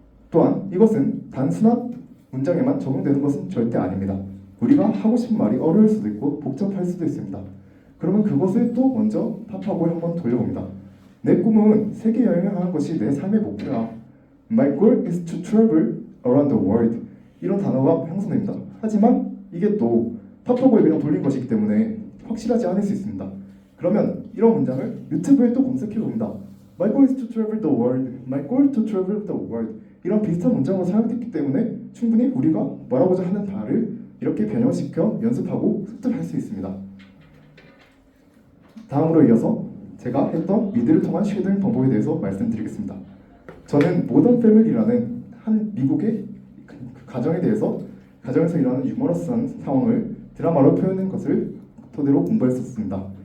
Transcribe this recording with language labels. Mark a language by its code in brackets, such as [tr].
[ko] 또한 이것은 단순한 문장에만 적용되는 것은 절대 아닙니다. 우리가 하고 싶은 말이 어려울 수도 있고 복잡할 수도 있습니다. 그러면 그것을 또 먼저 팝하고에 한번 돌려봅니다. 내 꿈은 세계 여행을 하는 것이 내 삶의 목표야. [en] My goal is to travel around the world. [ko] 이런 단어가 형성됩니다. 하지만 이게 또 팝하고에 그냥 돌린 것이기 때문에 확실하지 않을 수 있습니다. 그러면 이런 문장을 유튜브에 또 검색해 봅니다. [en] My goal is to travel the world. My goal to travel the world. [ko] 이런 비슷한 문장으로 사용됐기 때문에 충분히 우리가 말하고자 하는 바를 이렇게 변형시켜 연습하고 습득할 수 있습니다. 다음으로 이어서 제가 했던 미드를 통한 쉐도잉 방법에 대해서 말씀드리겠습니다. 저는 모던 패밀리라는 한 미국의 가정에 대해서 가정에서 일어나는 유머러스한 상황을 드라마로 표현한 것을 토대로 공부했었습니다.